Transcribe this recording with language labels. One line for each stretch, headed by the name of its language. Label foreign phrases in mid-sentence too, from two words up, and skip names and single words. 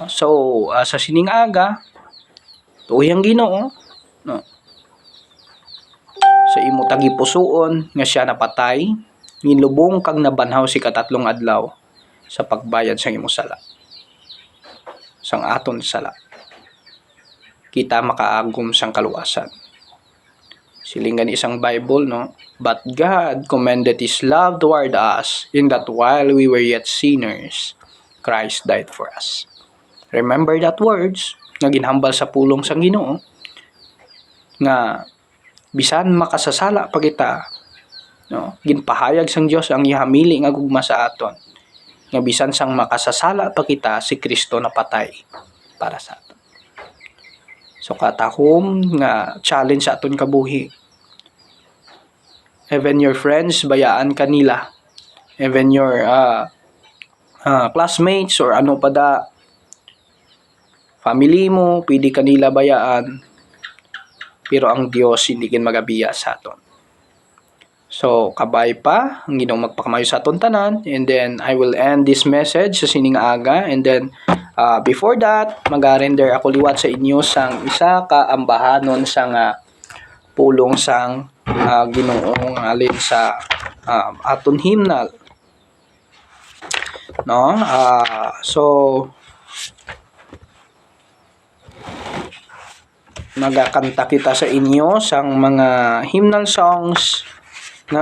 Hiligaynon: So sa sining aga tuoy ang Ginoo, no, sa sa imo tagipusoon nga siya napatay, nilubong kag nabanhaw si katatlong adlaw sa pagbayad sa imo sala. Sang aton sala. Kita makaagom sang kaluwasan. Silingan isang Bible, no?
English: But God commended His love toward us in that while we were yet sinners, Christ died for us. Remember that words
Hiligaynon: nga ginhambal sa pulong sang Ginoo nga bisan makasasala pa kita, no? Ginpahayag sang Dios ang ihamili nga gugma sa aton. Nga bisan sang makasasala pa kita, si Kristo napatay para sa aton. So katahom nga challenge sa aton kabuhi.
English: Even your friends,
Hiligaynon: bayaan kanila.
English: Even your classmates
Hiligaynon: or ano pa da, family mo, pwede kanila bayaan. Pero ang Dios hindi kin magabiya sa aton. So, kabay pa, ang Ginoo magpakamayo sa aton tanan.
English: And then, I will end this message
Hiligaynon: sa sining aga.
English: And then, before that,
Hiligaynon: mag-render ako liwat sa inyo sang isa ka ambahanon sang pulong sang Ginoong alin sa aton hymnal. No? So, magakanta kita sa inyo sang mga
English: hymnal songs
Hiligaynon: na